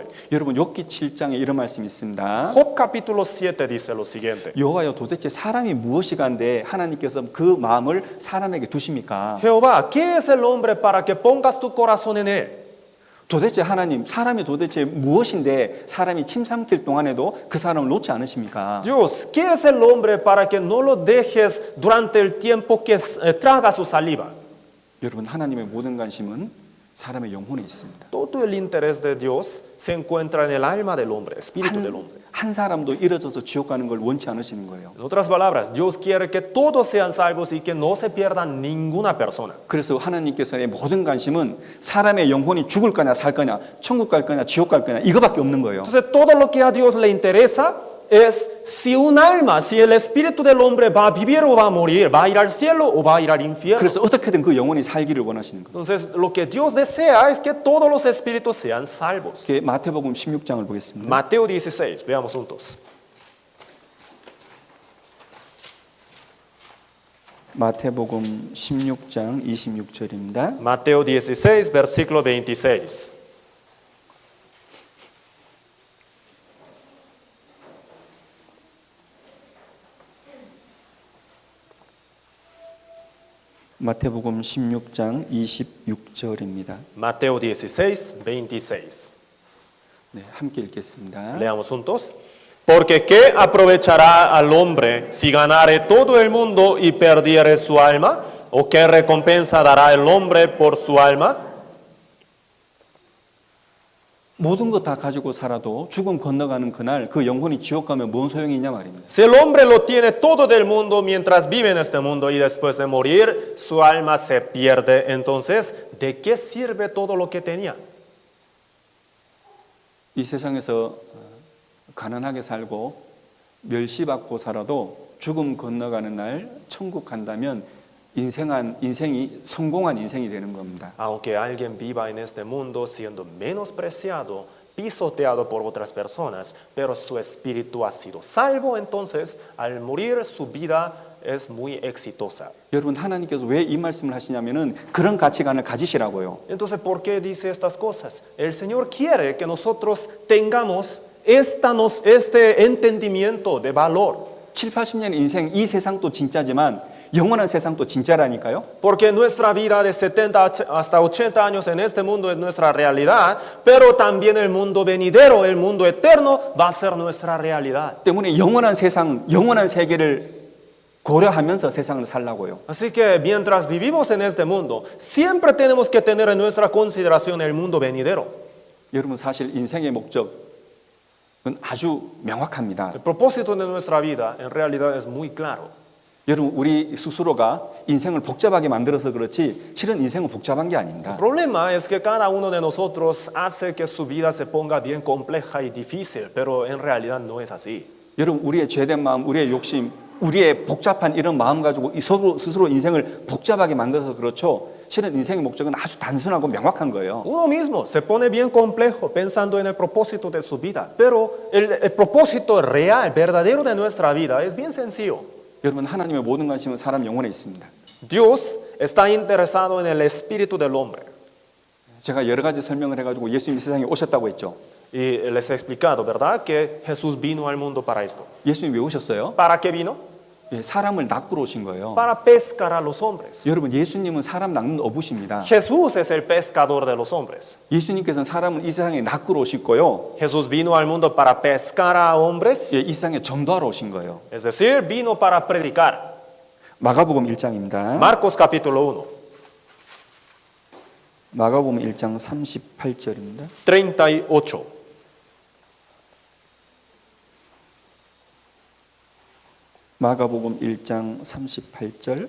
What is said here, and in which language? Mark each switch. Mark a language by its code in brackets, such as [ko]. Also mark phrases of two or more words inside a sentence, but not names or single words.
[ko] 여러분 욥기 7장에 이런 말씀이 있습니다. [es] Job capítulo 7 dice lo siguiente. [ko] 여호와여 도대체 사람이 무엇이간데 하나님께서 그 마음을 사람에게 두십니까? [es] Jehová, ¿qué es el hombre para que pongas tu corazón en él? [ko] 도대체 하나님 사람이 도대체 무엇인데 사람이 침 삼킬 동안에도 그 사람을 놓지 않으십니까? [es] Dios, ¿qué es el hombre para que no lo dejes durante el tiempo que traga su saliva? [ko] 여러분 하나님의 모든 관심은 사람의 영혼에 있습니다. [es] Todo el interés de Dios se encuentra en el alma del hombre, espíritu del hombre. [ko] 한 사람도 잃어져서 지옥 가는 걸 원치 않으시는 거예요. [es] En otras palabras, Dios quiere que todos sean salvos y que no se pierda ninguna persona. [ko] 그래서 하나님께서의 모든 관심은 사람의 영혼이 죽을 거냐 살 거냐 천국 갈 거냐 지옥 갈 거냐 이거밖에 없는 거예요. [es] Entonces, todo lo que a Dios le interesa es si un alma, si el espíritu del hombre va a vivir o va a morir, va a ir al cielo o va a ir al infierno. [ko] 그래서 어떻게든 그 영혼이 살기를 원하시는 거예요. [es] Entonces, lo que Dios desea es que todos los espíritus sean salvos. [ko] 마태복음 16장을 보겠습니다. [es] Mateo 16, veamos juntos. [ko] 마태복음 16장 26절입니다. [es] Mateo 16, versículo 26. [ko] 마태복음 16장 26절입니다. [es] Mateo 16, 26. [ko] 네, 함께 읽겠습니다. [es] Leamos juntos. Porque ¿qué aprovechará al hombre si ganare todo el mundo y perdiere su alma? ¿O qué recompensa dará el hombre por su alma? [ko] 모든 것 다 가지고 살아도 죽음 건너가는 그날 그 영혼이 지옥 가면 뭔 소용이 있냐 말입니다. [es] Si el hombre lo tiene todo del mundo mientras vive en este mundo y después de morir su alma se pierde, entonces, ¿de qué sirve todo lo que tenía? [ko] 이 세상에서 가난하게 살고 멸시받고 살아도 죽음 건너가는 날 천국 간다면 인생이 성공한 인생이 되는 겁니다. [es] Aunque alguien viva en este mundo siendo menospreciado, pisoteado por otras personas, pero su espíritu ha sido salvo, entonces al morir su vida es muy exitosa. [ko] 여러분 하나님께서 왜 이 말씀을 하시냐면은 그런 가치관을 가지시라고요. [es] Entonces, ¿por qué dice estas cosas? El Señor quiere que nosotros tengamos este entendimiento de valor. [ko] 7, 80년 인생 이 세상도 진짜지만 영원한 세상도 진짜라니까요. [es] Porque nuestra vida de 70 hasta 80 años en este mundo es nuestra realidad, pero también el mundo venidero, el mundo eterno, va a ser nuestra realidad. [ko] 때문에 영원한 세상, 영원한 세계를 고려하면서 세상을 살라고요. [es] Así que mientras vivimos en este mundo, siempre tenemos que tener en nuestra consideración el mundo venidero. [ko] 여러분 사실 인생의 목적은 아주 명확합니다. [es] El propósito de nuestra vida en realidad es muy claro. [ko] 여러분 우리 스스로가 인생을 복잡하게 만들어서 그렇지 실은 인생은 복잡한 게 아닙니다. [es] El problema es que cada uno de nosotros hace que su vida se ponga bien compleja y difícil, pero en realidad no es así. [ko] 여러분 우리의 죄된 마음, 우리의 욕심, 우리의 복잡한 이런 마음 가지고 스스로 인생을 복잡하게 만들어서 그렇죠. 실은 인생의 목적은 아주 단순하고 명확한 거예요. [es] Uno mismo se pone bien complejo pensando en el propósito de su vida, pero el propósito real, verdadero de nuestra vida es bien sencillo. [ko] 여러분 하나님의 모든 관심은 사람 영혼에 있습니다. [es] Dios está interesado en el espíritu del hombre. [ko] 제가 여러 가지 설명을 해가지고 예수님이 세상에 오셨다고 했죠. [es] Y les he explicado, ¿verdad?, que Jesús vino al mundo para esto. [ko] 예수님 왜 오셨어요? [es] ¿Para qué vino? [ko] 예, 사람을 낚으러 오신 거예요. [es] Para pescar a los hombres. [ko] 여러분 예수님은 사람 낚는 어부십니다. [es] Jesús es el pescador de los hombres. [ko] 예수님께서는 사람을 이 세상에 낚으러 오실 거요. [es] Jesús vino al mundo para pescar a hombres, [ko] 예, 이 세상에 전도하러 오신 거예요. [es] es decir, vino para predicar. [ko] 마가복음 1장입니다. [es] Marcos capítulo 1, [ko] 마가복음 1장 38절입니다. [es] 38. [ko] 마가복음 1장 38절.